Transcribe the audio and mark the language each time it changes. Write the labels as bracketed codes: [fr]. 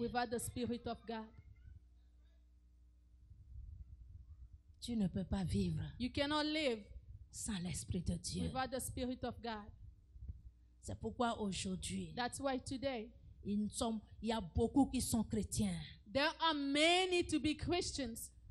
[en] without the Spirit of God. [fr] Tu ne peux pas vivre [en] You cannot live [fr] sans l'Esprit de Dieu. [en] without the Spirit of God. [fr] C'est pourquoi aujourd'hui, [en] That's why today [fr] il y a beaucoup qui sont chrétiens. [en] there are many to be Christians.